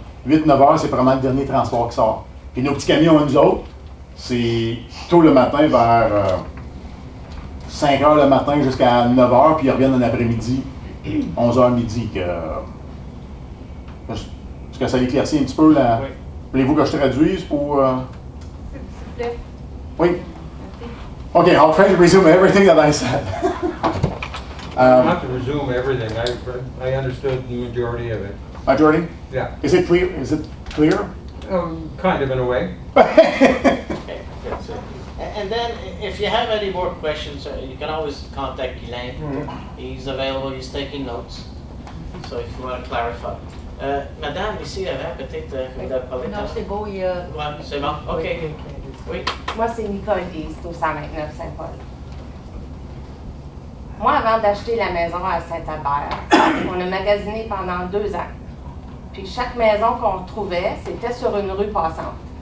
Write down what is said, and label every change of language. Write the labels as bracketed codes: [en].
[fr] 8-9 h, c'est vraiment le dernier transport qui sort. Puis nos petits camions, nous autres, c'est tôt le matin vers 5 h le matin jusqu'à 9 h, puis ils reviennent en après-midi, 11 h midi. Est-ce que ça éclaircit un petit peu la... Oui. Voulez-vous que je traduise pour... S'il vous plaît. Oui. [en] OK, I'll try to resume everything that I said. Not to resume everything. I understood the majority of it. Majority? Yeah. Is it clear? Is it clear? Kind of in a way. Okay, that's it. And then, if you have any more questions, you can always contact Guylain. Mm-hmm. He's available, he's taking notes. So if you want to clarify. [fr] Madame, ici, avant, peut-être que vous avez parlé. Non, c'est beau, il y a... Ouais, c'est bon, OK. Oui. Moi, c'est Nicole East, au 129 Saint-Paul. Moi, avant d'acheter la maison à Saint-Albert, on a magasiné pendant 2 ans. Puis chaque maison qu'on trouvait, c'était sur une rue passante.